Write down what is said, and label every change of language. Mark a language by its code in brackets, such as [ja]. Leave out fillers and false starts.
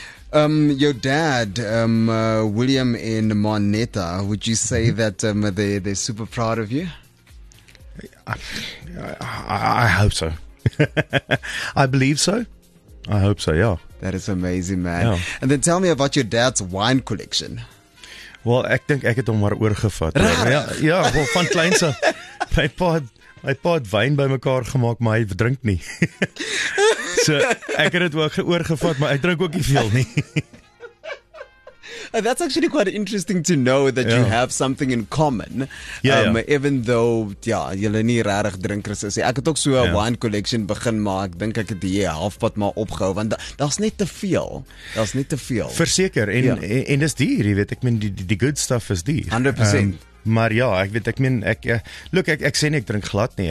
[en] Your dad, William and Moneta, would you say that they're super proud of you? I hope so. I believe so. I hope so, yeah. That is amazing, man. Yeah. And then tell me about your dad's wine collection. [af] Wel, ek dink ek het hom maar oorgevat. Ja, wel van kleins af. My pa het wyn bymekaar gemaak, maar hy drink nie. So ek het dit oorgevat, maar ek drink ook nie veel nie. That's actually quite interesting to know that you have something in common. [en] Even though, [af] julle nie regtig drinkers is. Ek het ook so 'n wine collection begin, maar ek dink ek het die halfpad maar opgehou, want daar's net te veel. Verseker, en dis duur, jy weet, ek meen die [en] good stuff [af] is duur. 100%. Maar ja, ek weet, ek sê nie ek drink glad nie.